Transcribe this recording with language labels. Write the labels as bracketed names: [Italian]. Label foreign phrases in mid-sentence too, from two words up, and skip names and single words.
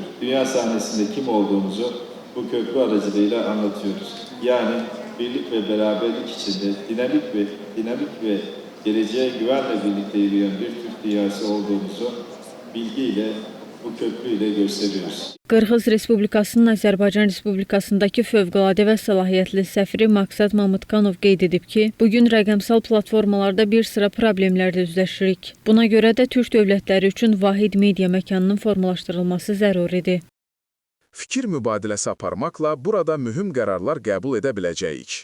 [Turkish] Dünya sahnesinde kim olduğumuzu bu köprü aracılığıyla anlatıyoruz. Yani birlik ve beraberlik içinde dinamik ve geleceğe güvenle birlikte yürüyen bir Türk dünyası olduğumuzu bilgiyle, bu köprüyle gösteriyoruz. [Azerbaijani] Qırğız Respublikasının Azərbaycan Respublikasındakı fövqəladə və səlahiyyətli səfiri Maqsad Mamıtkanov qeyd edib ki, bugün rəqəmsal platformalarda bir sıra problemlərlə üzləşirik. Buna görə də Türk dövlətləri üçün vahid media məkanının formalaşdırılması zəruridir. Fikir mübadiləsi aparmaqla burada mühüm qərarlar qəbul edə biləcəyik.